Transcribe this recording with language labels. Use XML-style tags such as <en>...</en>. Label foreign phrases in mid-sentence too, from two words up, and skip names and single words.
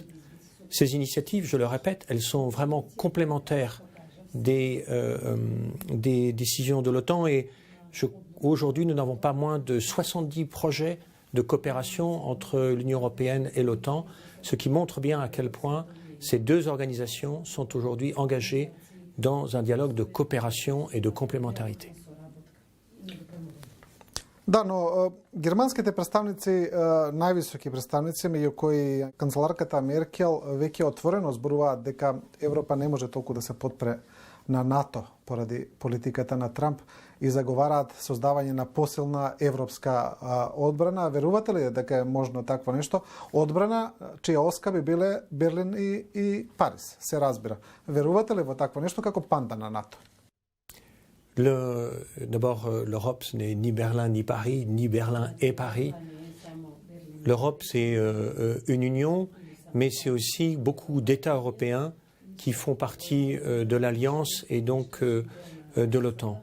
<fr>Ces initiatives, je le répète, elles sont vraiment complémentaires des décisions de l'OTAN et aujourd'hui nous n'avons pas moins de 70 projets de coopération entre l'Union européenne et l'OTAN, ce qui montre bien à quel point ces deux organisations sont aujourd'hui engagées dans un dialogue de coopération et de complémentarité.</fr> <mk>Да, но германските представници, највисоки представници, меѓу кои канцеларката Меркел, веќе отворено зборуваат дека Европа не може толку да се потпре на НАТО поради политиката на Трамп и заговараат создавање на посилна европска одбрана. Верувате ли дека е можно такво нешто? Одбрана чија оска би биле Берлин и Париз, се разбира. Верувате ли во такво нешто како панда на НАТО?</mk> <fr>D'abord, l'Europe, ce n'est ni Berlin ni Paris, ni Berlin et Paris. L'Europe, c'est une union, mais c'est aussi beaucoup d'États européens qui font partie de l'Alliance et donc de l'OTAN.</fr>